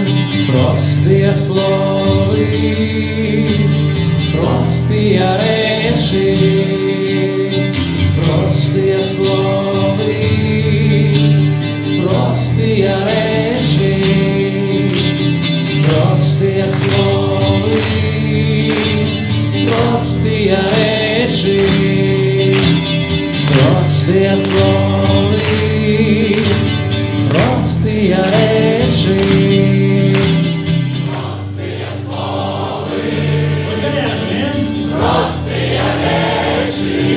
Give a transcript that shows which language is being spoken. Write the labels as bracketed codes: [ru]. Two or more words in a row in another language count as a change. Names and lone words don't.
[be] Простыя словы, простыя рэчы, простыя словы, простыя рэчы, простыя словы, [ru] простые речи, простые словы, простые речи, простые словы, простые речи,